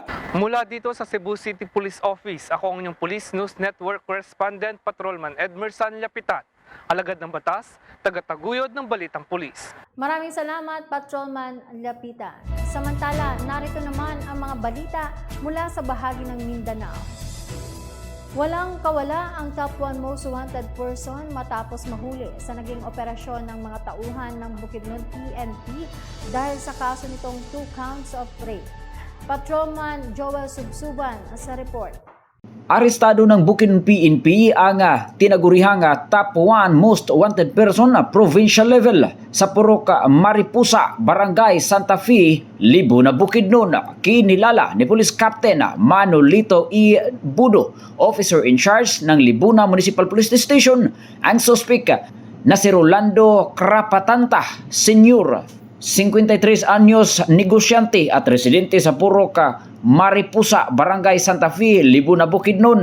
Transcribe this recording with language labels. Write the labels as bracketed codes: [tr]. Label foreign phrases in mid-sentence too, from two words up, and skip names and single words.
[tl] Mula dito sa Cebu City Police Office, ako ang inyong Police News Network Correspondent, Patrolman Edmerson Lapitan. Alagad ng batas, tagataguyod ng balitang pulis. Maraming salamat, Patrolman Lapitan. Samantala, narito naman ang mga balita mula sa bahagi ng Mindanao. Walang kawala ang [en] top 1 most wanted person [tl] matapos mahuli sa naging operasyon ng mga tauhan ng Bukidnon PNP dahil sa kaso nitong [en] 2 counts of rape. [tl] Patrolman Joel Subsuban sa report. Arestado ng Bukidnon PNP ang tinagurihang [en] top 1 most wanted person [tl] na [en] provincial level [tl] sa Purok Maripusa, Barangay Santa Fe, Libo na Bukidnon. Kinilala ni Police Captain Manolito E. Budo, [en] officer in charge [tl] ng Libuna Municipal Police Station, ang suspect na si Rolando Crapatanta, Senior, 53 anyos, negosyante at residente sa Purok Maripusa, Barangay Santa Fe, Libo na Bukidnon.